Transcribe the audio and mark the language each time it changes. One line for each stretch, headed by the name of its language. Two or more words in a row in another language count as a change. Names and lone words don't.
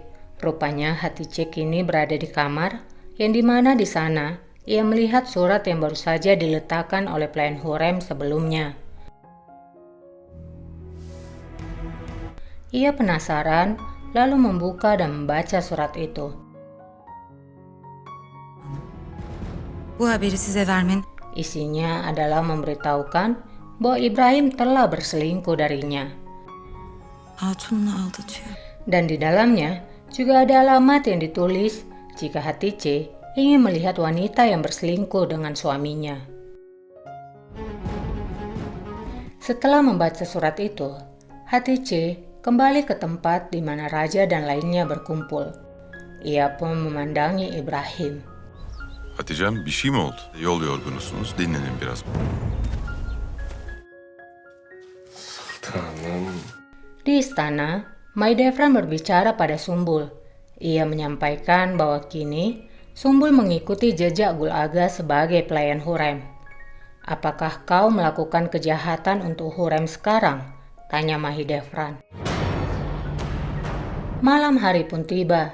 Indonesian: Rupanya Hatice kini berada di kamar, yang dimana di sana ia melihat surat yang baru saja diletakkan oleh pelayan Hurrem sebelumnya. Ia penasaran, lalu membuka dan membaca surat itu.
Turkish: Bu haberi size vermen.
Indonesian: Isinya adalah memberitahukan bahwa Ibrahim telah berselingkuh darinya.
Turkish: Hatun'la aldatıyor.
Indonesian: Dan di dalamnya juga ada alamat yang ditulis jika Hatice ingin melihat wanita yang berselingkuh dengan suaminya. Setelah membaca surat itu, Hatice kembali ke tempat di mana raja dan lainnya berkumpul. Ia pun memandangi Ibrahim.
Turkish: Hatice'm bir şey mi oldu? Yol yorgunusunuz. Dinlenin biraz. Sultanım.
Indonesian: Di istana, Mahidevran berbicara pada Sumbul. Ia menyampaikan bahwa kini Sumbul mengikuti jejak Gul Aga sebagai pelayan Hurrem. "Apakah kau melakukan kejahatan untuk Hurrem sekarang?" tanya Mahidevran. Malam hari pun tiba.